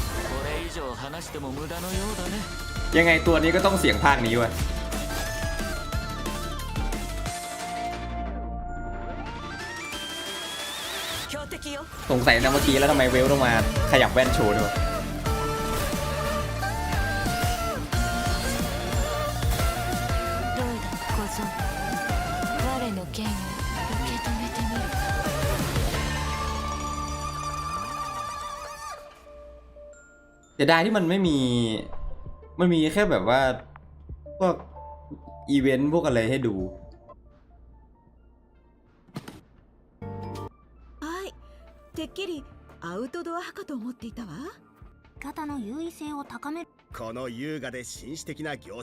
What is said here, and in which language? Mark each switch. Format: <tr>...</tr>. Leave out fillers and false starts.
<ja>これ以上話しても無駄のようだね。</ja> <th>ยังไงตัวนี้ก็ต้องเสียงภาคนี้เว้ยสงสัยนะเมื่อกี้แล้วทำไมเวลต้องมาขยับแว่นโชว์ด้วย เสียดายที่มันไม่มีแค่แบบว่าพวกอีเวนต์พวกอะไรให้ดู</th> <ja>てっきりアウトドア派かと思っていたわ。方の優位性を高める。この優雅で紳士的な行</ja>